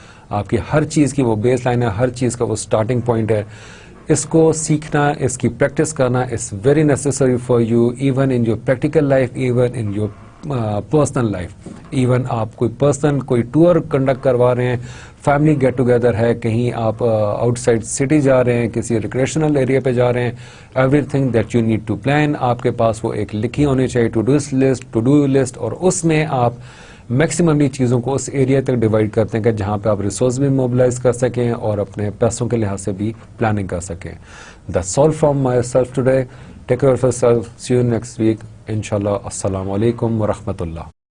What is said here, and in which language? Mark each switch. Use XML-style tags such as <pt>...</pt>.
<ur>آپ کی ہر چیز کی وہ بیس لائن ہے, ہر چیز کا وہ اسٹارٹنگ پوائنٹ ہے. اس کو سیکھنا, اس کی پریکٹس کرنا</ur> <en>is very necessary for you even in your practical life, even in your personal life.</en> <ur>Even آپ کوئی ٹور کنڈکٹ کروا رہے ہیں, فیملی گیٹ ٹوگیدر ہے, کہیں آپ آؤٹ سائڈ سٹی جا رہے ہیں, کسی ریکریشنل ایریا پہ جا رہے ہیں,</ur> <en>everything that you need to plan,</en> <ur>آپ کے پاس وہ ایک لکھی ہونی چاہیے ٹو ڈو لسٹ, اور اس میں آپ میکسیمملی چیزوں کو اس ایریا تک ڈیوائڈ کرتے ہیں کہ جہاں پہ آپ ریسورس بھی موبلائز کر سکیں اور اپنے پیسوں کے لحاظ سے بھی پلاننگ کر سکیں.</ur> <en>That's all from myself today. Take care of yourself. See you next week. Inshallah. Assalamu alaikum wa rahmatullah.</en>